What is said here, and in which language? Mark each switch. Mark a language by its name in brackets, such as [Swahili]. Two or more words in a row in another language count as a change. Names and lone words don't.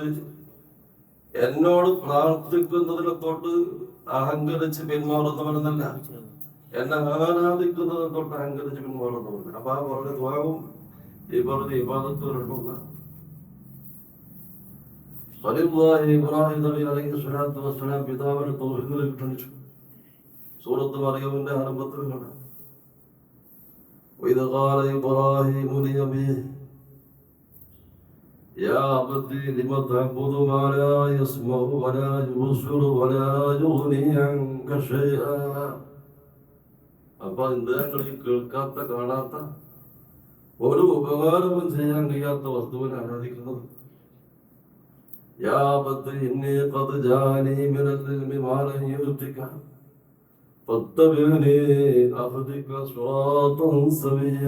[Malayalam] എന്നോട് പ്രാർത്ഥിക്കുന്നതിനെ തൊട്ട് അഹങ്കരിച്ച് പിന്മാറുന്നവനെന്നല്ല, എന്നെ ആരാധിക്കുന്നതിനെ തൊട്ട് അഹങ്കരിച്ച് പിന്മാറുന്നവൻ. അപ്പൊ ആ പറഞ്ഞ ദുആവും ഈ പറഞ്ഞ ഇബാദത്തും രണ്ടും ഖലീലുള്ളാഹി ഇബ്രാഹിം നബി [Arabic] عليه الصلاة والسلام [Malayalam] പിതാവിനെ തൗഹീദിലേക്ക് ക്ഷണിച്ചു. സൂറത്ത് മറിയമിന്റെ ആരംഭത്തിൽ കാണാം. [Arabic] وإذ قال إبراهيم لأبيه يا أبت لم تعبد ما لا يسمع ولا يبصر ولا يغني عنك شيئا. [Malayalam] അപ്പൊ ഇന്ദ്രിയങ്ങളിൽ കേൾക്കാത്ത കാണാത്ത ഒരു ഉപകാരവും ചെയ്യാൻ കഴിയാത്ത വസ്തുവിനെ ആരാധിക്കുന്നത്. [Arabic] يا أبت إني قد جاءني من العلم ما لم يأتك فاتبعني أهدك صراطا سويا.